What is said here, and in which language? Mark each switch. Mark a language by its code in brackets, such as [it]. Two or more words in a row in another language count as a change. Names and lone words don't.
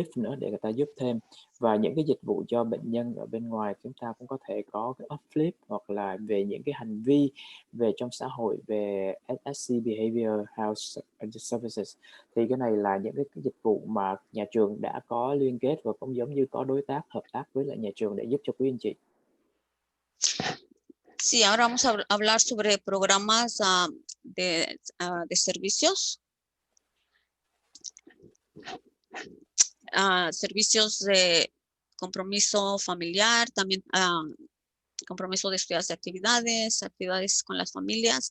[vi] nữa để người ta giúp thêm, và những cái dịch vụ cho bệnh nhân ở bên ngoài chúng ta cũng có thể có cái uplift, hoặc là về những cái hành vi về trong xã hội về SSC Behavior Health Services, thì cái này là những cái dịch vụ mà nhà trường đã có liên kết và cũng giống như có đối tác hợp tác với lại nhà trường để giúp cho quý anh chị. [es] Sí, ahora vamos a hablar sobre programas de servicios. Servicios de compromiso familiar, también compromiso de estudios de actividades con las familias.